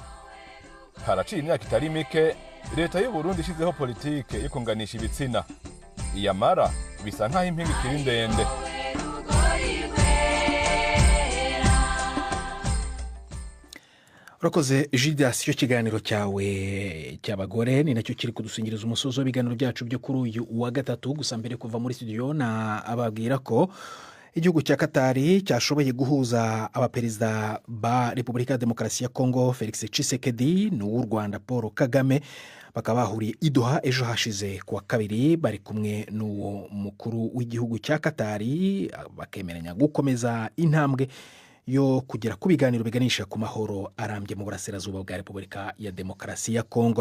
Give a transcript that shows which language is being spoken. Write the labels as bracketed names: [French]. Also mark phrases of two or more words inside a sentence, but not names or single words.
[Rundi] Haraciye imyaka itari mike leta y'u Burundi ishizeho politike yo kunganisha ibitsina. Iyamara bisa nkaho impinga ikiri ndende. Urakoze Judas, cyo kiganiro cyawe cy'abagore ni nacyo kiri kudusingiriza umusozo w'ibiganiro byacu byo kuri uyu wa gatatu. Gusa mbere kuva muri studio na ababwira ko igihugu cya Katari cyashoboye guhuza abaperezida ba Repubulika ya Demokarasi ya Kongo Felix Tshisekedi n'uw'u Rwanda Paul Kagame bakaba bahuriye i Doha ejo hashize kuwa kabiri bari kumwe n'uwo mukuru w'igihugu cya Katari bakemeranya gukomeza intambwe yo kugera ku biganiro biganisha ku mahoro arambye mu burasirazuba bwa Repubulika ya Demokarasi ya Kongo.